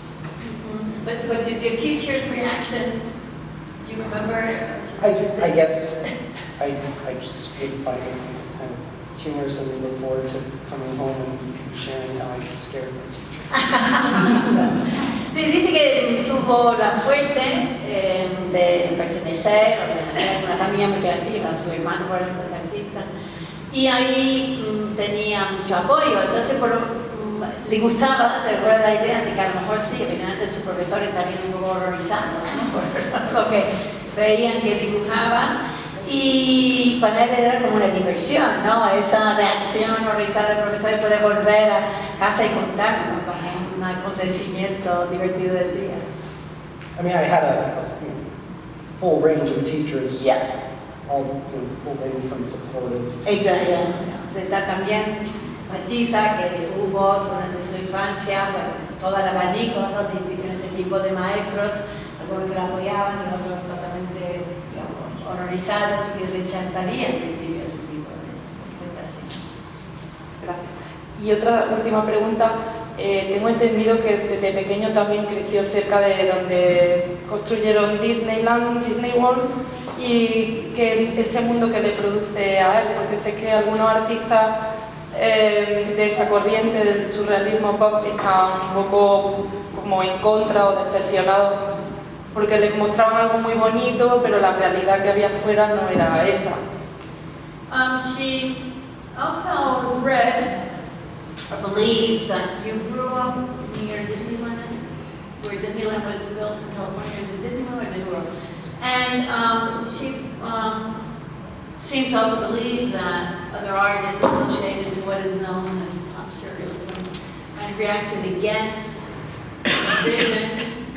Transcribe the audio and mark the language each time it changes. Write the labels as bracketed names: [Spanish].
[English] Mm-hmm. But did your teacher's reaction, do you remember? I guess I just would find it kind of humorous, and look forward to coming home and sharing how I scared my teacher. [Spanish] Sí, dice que tuvo la suerte de pertenecer a una familia muy creativa, su hermano por ejemplo es artista, y ahí tenía mucho apoyo, entonces le gustaba, se recuerda la idea de que a lo mejor sí, evidentemente sus profesores estarían un poco horrorizados, ¿no? Por lo que veían que dibujaba, y para él era como una diversión, ¿no? Esa reacción horrorizada del profesor y poder volver a casa y contarlo como un acontecimiento divertido del día. [English] I mean, I had a full range of teachers. Yeah. All full range from supportive. [Spanish] Ella está también matiza que hubo durante su infancia, bueno, todo el abanico, ¿no? De diferentes tipos de maestros, algunos que la apoyaban y otros totalmente, digamos, horrorizados y que rechazarían al principio ese tipo de tentación. Gracias. Y otra última pregunta. Tengo entendido que desde pequeño también creció cerca de donde construyeron Disneyland, Disney World, y que ese mundo que le produce a él, porque sé que algunos artistas de esa corriente del surrealismo pop están un poco como en contra o decepcionados porque les mostraban algo muy bonito, pero la realidad que había afuera no era esa. [English] She also read or believes that you grew up near Disneyland, where Disneyland was built in California. Is it Disneyland or Disney World? And she seems to also believe that other artists associated to what is known as pop surrealism kind of reacted against precision.